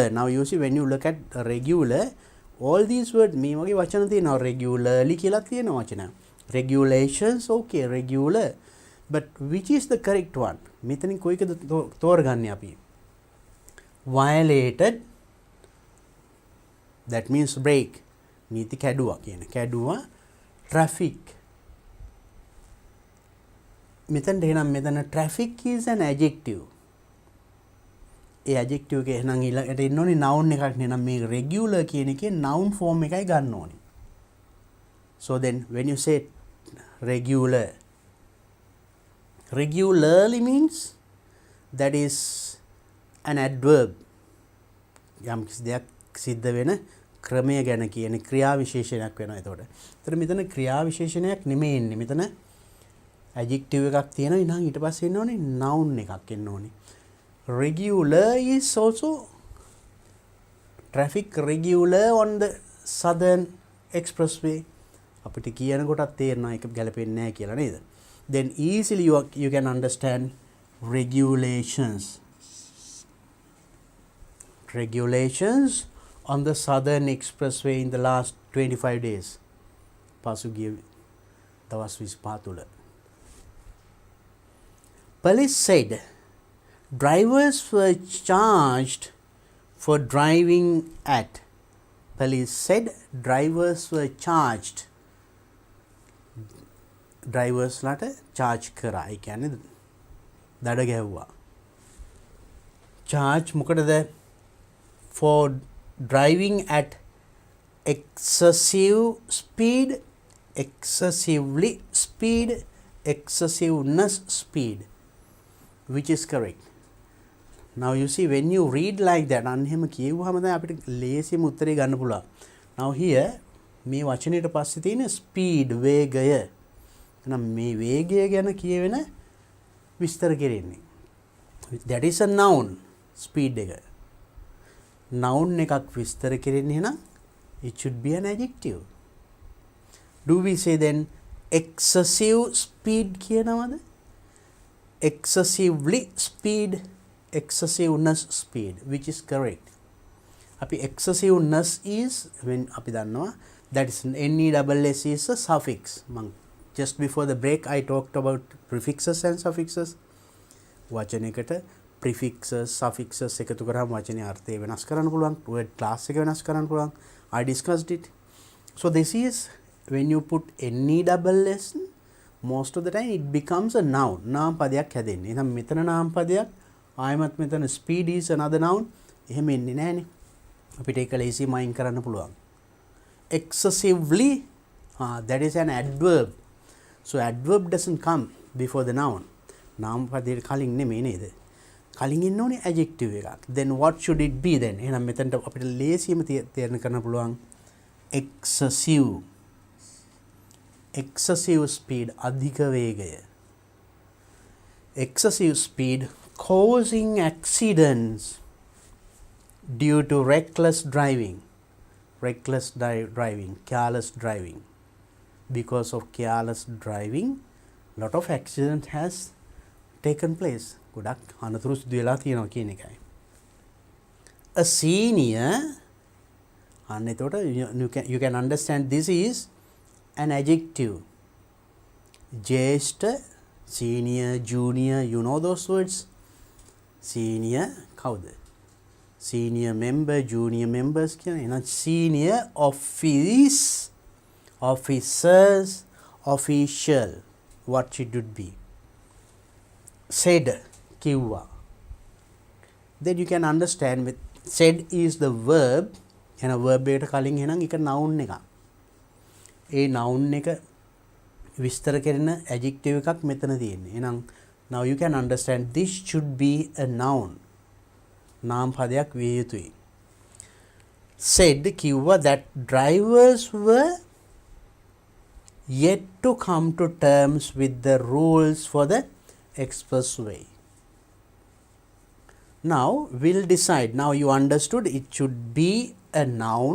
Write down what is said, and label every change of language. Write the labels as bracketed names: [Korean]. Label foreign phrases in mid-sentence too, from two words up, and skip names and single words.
[English] Now you see when you look at regular, all these words [Sinhala] මේ වගේ වචන තියෙනවා. Regularly කියලා තියෙන වචන. [English] Regulations, okay, regular. But which is the correct one? [Sinhala] මෙතනින් කොයිකද තෝරගන්නේ අපි? [English] Violated, that means break. [Sinhala] නීති කැඩුවා කියන. කැඩුවා traffic. මෙතනට එහෙනම් මෙතන [English] traffic is an adjective. [Sinhala] ඒ adjective එක එහෙනම් ඊළඟට එන්න ඕනේ noun එකක් නේ. නම් මේ regular කියන එකේ [English] noun form [Sinhala] එකයි ගන්න ඕනේ. [English] So then when you say regular, regularly means that is an adverb. [Sinhala] යම් කිසි දෙයක් සිද්ධ වෙන ක්‍රමය ගැන කියන ක්‍රියා විශේෂණයක් වෙනවා එතකොට. ඒතර මෙතන ක්‍රියා විශේෂණයක් නෙමෙයි එන්නේ. මෙතන adjective එකක් තියෙනවා. ඊළඟ ඊට පස්සේ එන්න ඕනේ noun එකක් එන්න ඕනේ. [English] Regular is also traffic regular on the southern expressway. [Sinhala] අපිට කියන කොටත් තේරෙනවා ඒක ගැලපෙන්නේ නැහැ කියලා නේද? [English] Then easily you can understand regulations. Regulations on the southern expressway in the last 25 days. [Sinhala] පසුගිය දවස් 25 තුල. [English] Police said drivers were charged for driving at. Police said drivers were charged. [Sinhala] Drivers ලාට charge කරා. ඒ කියන්නේ දඩ ගැහුවා. Charge මොකටද? [English] For driving at excessive speed, excessively speed, excessiveness speed. Which is correct? Now you see when you read like that, [Sinhala] අන්නෙම කියවුවාම තමයි අපිට ලේසියම උත්තරේ ගන්න පුළුවන්. [English] Now here [Sinhala] මේ වචනේට පස්සේ තියෙන speed වේගය. එහෙනම් මේ වේගය ගැන කියවෙන විස්තර කෙරෙන්නේ. [English] That is a noun. Speed එක. Noun [Sinhala] එකක් විස්තර කෙරෙන්නේ එහෙනම් [English] it should be an adjective. Do we say then excessive speed කියනවද? Excessively speed, excessiveness speed, which is correct. අපි excessiveness is when [Sinhala] අපි දන්නවා [English] that is NESS is a suffix. Just before the break I talked about prefixes and suffixes. [Sinhala] වචනයකට prefixes, suffixes එකතු කරාම වචනේ අර්ථය වෙනස් කරන්න පුළුවන්. [English] word class [Sinhala] එක වෙනස් කරන්න පුළුවන්. [English] I discussed it. So this is when you put NESS, most of the time it becomes a noun. [Sinhala] නාම පදයක් හැදෙන්නේ. එහෙනම් මෙතන නාම පදයක් ආයමත් මෙතන [English] speed is another noun. [Sinhala] එහෙම එන්නේ නැහනේ. අපිට ඒක ලේසියෙන් අයින් කරන්න පුළුවන්. [English] Excessively, that is an adverb. So adverb doesn't come before the noun. [Sinhala] නාම පදයට කලින් නෙමෙයි නේද? කලින් ඉන්න ඕනේ adjective එකක්. [English] Then what should it be then? [Sinhala] එහෙනම් මෙතනට අපිට ලේසියෙම තේරෙන්න කරන්න පුළුවන් excessive. [English] Excessive speed, [Sinhala] අධික වේගය. [English] Excessive speed causing accidents due to reckless driving. reckless driving, careless driving. Because of careless driving, lot of accident has taken place. [Sinhala] ගොඩක් අනතුරු සිදු වෙලා තියෙනවා කියන එකයි. [English] A senior, [Sinhala] අන්න එතකොට [English] you can understand this is an adjective. ජේෂ්ඨ, senior, junior, you know those words. Senior කවුද? Senior member, junior members කියන. එහෙනම් senior office, officers, official, what should it be? [Sinhala] Said, කිව්වා. [English] Then you can understand with said is the verb. [Sinhala] එන verb එකට කලින් එහෙනම් එක noun එකක්. ඒ noun එක විස්තර කරන adjective එකක් මෙතන තියෙන්නේ. [English] එහෙනම් now you can understand this should be a noun. [Sinhala] නාම පදයක් විය යුතුයි. [English] Said කිව්වා that drivers were yet to come to terms with the rules for the expressway. Now we'll decide. Now you understood it should be a noun.